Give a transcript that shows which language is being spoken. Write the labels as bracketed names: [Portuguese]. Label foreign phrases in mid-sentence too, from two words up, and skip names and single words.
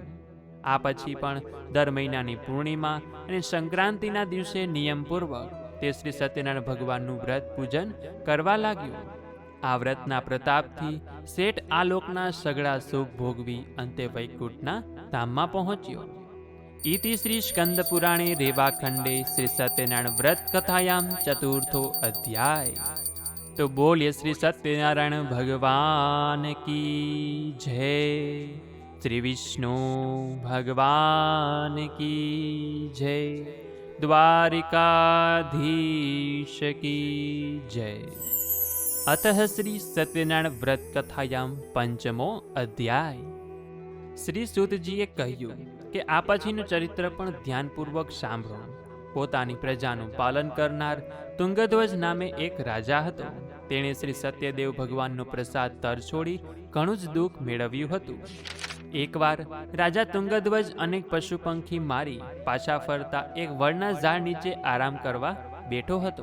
[Gujarati] આ પછી પણ દર મહિનાની પૂર્ણિમા અને સંક્રાંતિના દિવસે નિયમપૂર્વક તે શ્રી સત્યનારાયણ ભગવાનનું વ્રત પૂજન કરવા લાગ્યો. આ વ્રતના પ્રતાપથી શેઠ આ લોકના સગળા સુખ ભોગવી અંતે વૈકુંઠના ધામમાં પહોંચ્યો. [Sanskrit] इति श्री स्कंद पुराणे रेवाखंडे श्री सत्यनारायण व्रत कथायाम चतुर्थो अध्याय. [Hindi] तो बोलिए श्री सत्यनारायण भगवान की जय. श्री विष्णु भगवान की जय. द्वारिकाधीश की जय. [Sanskrit] अतः श्री सत्यनारायण व्रत कथायाम पंचमो अध्याय. [Gujarati] श्री सूतजीए કહ્યું કે આ પછીનું ચરિત્ર પણ ધ્યાનપૂર્વક સાંભળો. પોતાની પ્રજાનું પાલન કરનાર તુંગધ્વજ નામે એક રાજા હતો. તેણે શ્રી સત્યદેવ ભગવાનનો પ્રસાદ તરછોડી ઘણું જ દુઃખ મેળવ્યું હતું. એકવાર રાજા તુંગધ્વજ અનેક પશુ પંખી મારી પાછા ફરતા એક વડના ઝાડ નીચે આરામ કરવા બેઠો હતો.